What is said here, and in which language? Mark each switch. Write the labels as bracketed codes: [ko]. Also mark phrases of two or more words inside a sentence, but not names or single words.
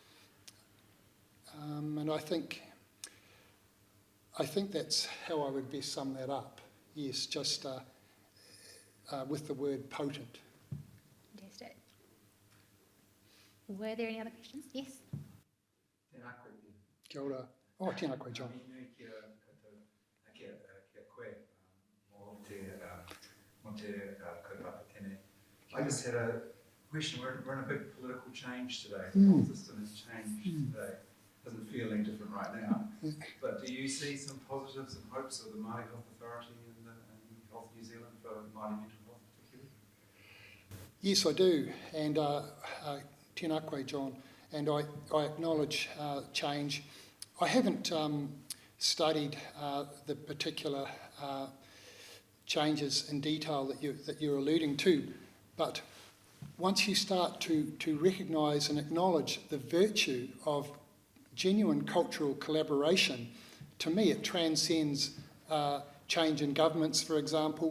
[en] And I think that's how I would best sum that up. Yes, just with the word potent. Fantastic. Were there any other questions? Yes? [mi] Kia ora. Oh, tēnā koe, [en] John. I just had a question. We're in a big political change today. The whole system has changed today. Doesn't feel any different right now. But do you see some positives and hopes of the Māori Health Authority and Health New Zealand for Māori mental health particularly? Yes, I do. And [mi] tēnā koe, [en] John. And I acknowledge change. I haven't studied the particular changes in detail that you're alluding to, but once you start to recognise and acknowledge the virtue of genuine cultural collaboration, to me it transcends change in governments, for example.